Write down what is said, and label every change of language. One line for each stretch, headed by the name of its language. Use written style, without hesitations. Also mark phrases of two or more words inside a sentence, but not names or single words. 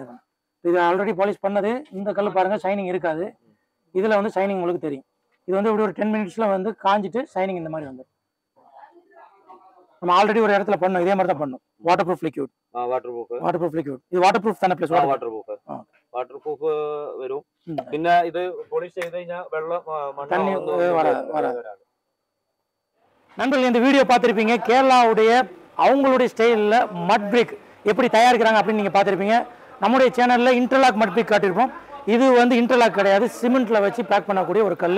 Tamil: இது
English: already police
Tamil: பண்ணது. இந்த கல்லு பாருங்க, ஷைனிங் இருக்காது. இதுல வந்து ஷைனிங் உங்களுக்கு தெரியும். இது வந்து இப்படி ஒரு 10 மினிட்ஸ்ல வந்து காஞ்சிட்டு ஷைனிங் இந்த மாதிரி வந்து நம்ம ஆல்ரெடி ஒரு இடத்துல பண்ணோம். இதே மாதிரி தான் பண்ணோம்.
English: water proof liquid.
Tamil: இது
English: water proof
Tamil: தான? ப்ளஸ்
English: water proof
Malayalam: വരും. പിന്നെ ഇത് പോളിഷ് ചെയ്ത് കഴിഞ്ഞാൽ വെള്ളം
Tamil: தண்ணி வராது. நண்பர்கள், இந்த வீடியோ பார்த்துருப்பீங்க. கேரளாவுடைய அவங்களுடைய ஸ்டைலில்
English: mud brick
Tamil: எப்படி தயாரிக்கிறாங்க அப்படின்னு நீங்கள் பார்த்துருப்பீங்க. நம்முடைய சேனலில்
English: interlock mud brick
Tamil: காட்டியிருப்போம். இது வந்து இன்டர்லாக் கிடையாது, சிமெண்ட்டில் வச்சு பேக் பண்ணக்கூடிய ஒரு கல்.